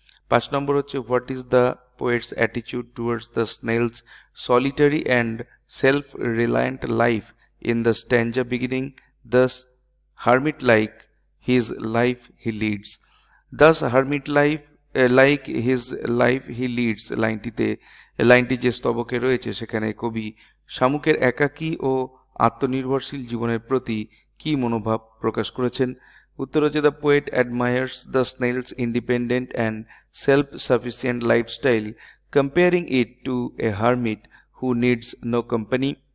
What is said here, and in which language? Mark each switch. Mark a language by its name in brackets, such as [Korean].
[Bangla] 5 নম্বর হচ্ছে, [English] What is the poet's attitude towards the snail's solitary and self-reliant life in the stanza beginning, thus hermit-like his life he leads. Thus like his life he leads [Bangla] লাইনটি যে স্তবকে রয়েছে সেখানে কবি শামুকের একাকী ও আত্মনির্ভরশীল জীবনের প্রতি কি মনোভাব প্রকাশ করেছেন? উত্তর হচ্ছে, [English] The poet admires the snail's independent and self-sufficient lifestyle, comparing it to a hermit who needs no company.